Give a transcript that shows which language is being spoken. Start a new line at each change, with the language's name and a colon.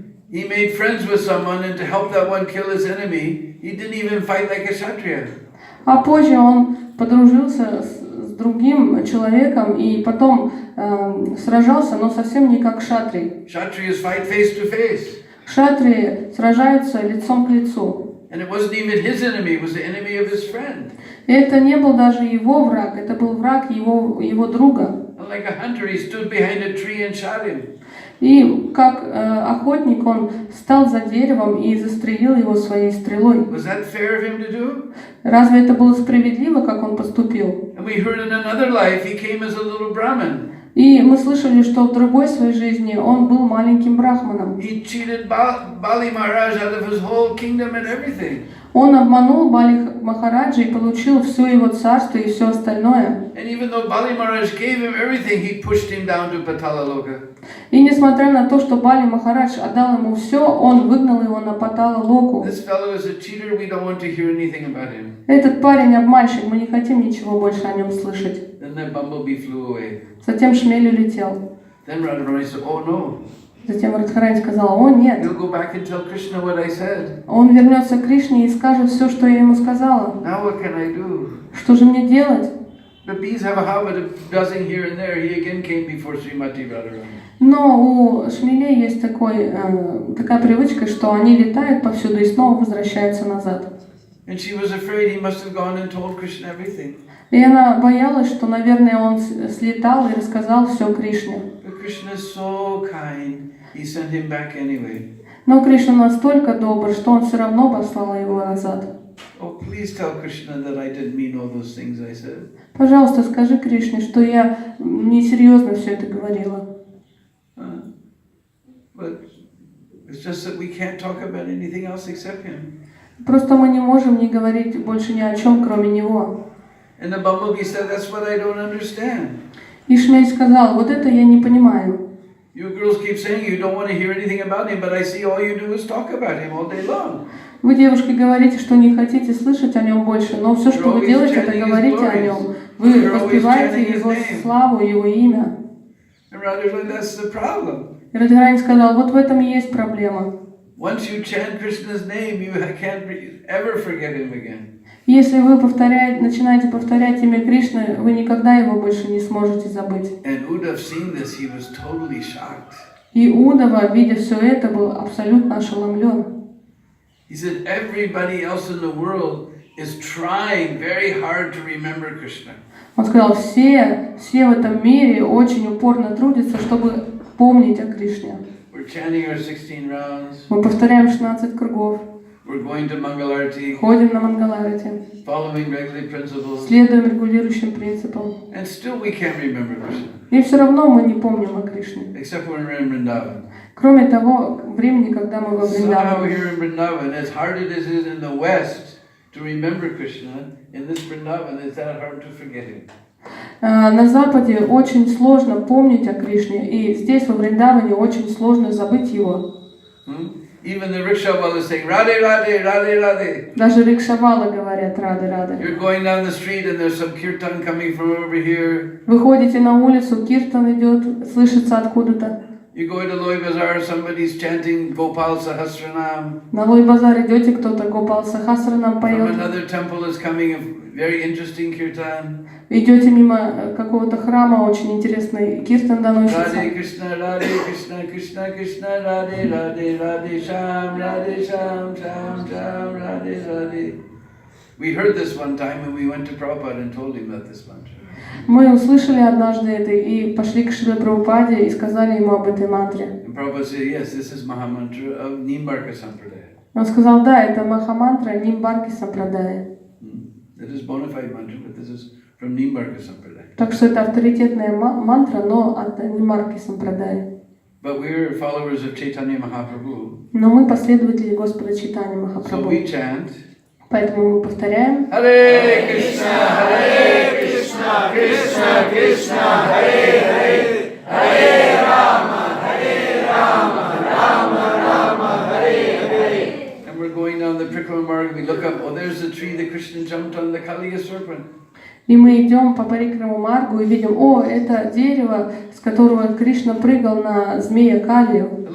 English: he made friends with someone, and to help that one kill his enemy, he didn't even fight like a kshatriya.
Russian: А позже он подружился с другим человеком и потом сражался, но совсем не как кшатрий.
English: Kshatriyas fight face to face.
Russian: Кшатрии сражаются лицом к лицу.
English: And it wasn't even his enemy, it was the enemy of his friend.
Russian: И это не был даже его враг, это был враг его друга.
English: And like a hunter, he stood behind a tree and shot him.
Russian: И как охотник он стал за деревом и застрелил его своей стрелой.
English: Was that fair of him to do?
Russian: Разве это было справедливо, как он поступил?
English: And we heard in another life he came as a little Brahmin.
Russian: И мы слышали, что в другой своей жизни он был маленьким брахманом.
English: He cheated Bali Maharaj out of his whole kingdom and everything.
Russian: Он обманул Бали Махараджа и получил все его царство и все остальное.
English: And even though Bali Maharaj gave him everything, he pushed him down to Patala Loka.
Russian: И несмотря на то, что Бали Махарадж отдал ему все, он выгнал его на Патала Локу.
English: This fellow is a cheater. We don't want to hear anything about him.
Russian: Этот парень обманщик, мы не хотим ничего больше о нем слышать.
English: Then that bumblebee flew away.
Russian: Затем шмель улетел.
English: Then Radharani said, "Oh no."
Russian: Затем Радхарани сказала: о нет.
English: He'll go back and tell Krishna what I said.
Russian: Он вернется к Кришне и скажет все, что я ему сказала.
English: Now what can I do?
Russian: Что же мне делать?
English: The bees have a habit of buzzing here and there. He again came before Srimati Radharani.
Russian: Но у шмелей есть такая привычка, что они летают повсюду и снова возвращаются назад.
English: And she was afraid he must have gone and told Krishna everything.
Russian: И она боялась, что, наверное, он слетал и рассказал все Кришне.
English: But Krishna is so kind. He sent him back anyway.
Russian: Но Кришна настолько добр, что он все равно послал его назад.
English: Oh, please tell Krishna that I didn't mean all those things I said.
Russian: Пожалуйста, скажи Кришне, что я несерьезно все это говорила.
English: But it's just that we can't talk about anything else except him.
Russian: Просто мы не можем не говорить больше ни о чем, кроме него.
English: And the bumblebee said, "That's what I don't understand."
Russian: И шмель сказал: вот это я не понимаю.
English: You girls keep saying you don't want to hear anything about him, but I see all you do is talk about him all day long.
Russian: Вы, девушки, говорите, что не хотите слышать о нем больше, но все, что вы делаете, это говорите о нем. Вы воспеваете его славу, его имя.
English: And Radha's like, that's the problem.
Russian: И Радхарани сказал: вот в этом и есть проблема.
English: Once you chant Krishna's name, you can't ever forget him again.
Russian: Если вы начинаете повторять имя Кришны, вы никогда его больше не сможете забыть.
English: And Uddhav, seeing this, he was totally shocked.
Russian: И Удава, видя все это, был абсолютно ошеломлен.
English: He said, everybody else in the world is trying very hard to remember Krishna.
Russian: Он сказал: все в этом мире очень упорно трудятся, чтобы помнить о Кришне.
English: We're chanting our 16 rounds.
Russian: Мы повторяем 16 кругов.
English: We're going to Mangalarti.
Russian: Ходим на Мангаларати.
English: Following regulative principles.
Russian: Следуем регулирующим принципам.
English: And still we can't remember Krishna.
Russian: И все равно мы не помним о Кришне.
English: Except when we're in Vrindavan.
Russian: Кроме того времени, когда мы во
English: Somehow
Russian: Вриндаване.
English: here in Vrindavan, as hard as it is in the West to remember Krishna, in this Vrindavan it's that hard to forget him.
Russian: На Западе очень сложно помнить о Кришне, и здесь, во Вриндаване, очень сложно забыть его.
English: Even the rickshaw is saying, Radhe, Radhe, Radhe, Radhe.
Russian: Даже рикшавалы говорят: рады, рады.
English: You're going down the street and there's some kirtan coming from over here.
Russian: Вы ходите на улицу, киртан идет, слышится откуда-то.
English: You go to Loi Bazaar, somebody's chanting Gopal Sahasranam.
Russian: На Лой базар идете, кто-то Гопал Сахасранам
English: From
Russian: поет.
English: another temple is coming a very interesting kirtan.
Russian: Идете мимо какого-то храма, очень интересный киртан доносится.
Sanskrit: Radhe Krishna, Krishna Krishna, Radhe Radhe, Radhe Sham, Sham, Sham, Radhe Radhe.
English: We heard this one time and we went to Prabhupada and told him that this mantra.
Russian: Мы услышали однажды это и пошли к Шриле Прабхупаде и сказали ему об этой мантре.
English: And Prabhupada said, yes, this is Mahamantra of Nimbarka Sampradaya.
Russian: Он сказал: да, это Махамантра Нимбарки Сампрадая.
English: It is bona fide mantra, but this is from Nimbarka Sampradaya.
Russian: Так что это авторитетная мантра, но от Нимбарки Сампрадая.
English: But we're followers of Chaitanya Mahaprabhu.
Russian: Но мы последователи Господа Чайтаньи Махапрабху.
English: So we chant.
Russian: Поэтому мы повторяем:
Sanskrit: Hare Krishna, Krishna Krishna, Hare Hare, Hare Rama, Rama Rama, Hare Hare.
English: And we're going down the Prikrama Marg, we look up, oh, there's the tree that Krishna jumped on, the Kaliya serpent.
Russian: И мы идем по Парикраму Маргу и видим, о, это дерево, с которого Кришна прыгал на змея Калию.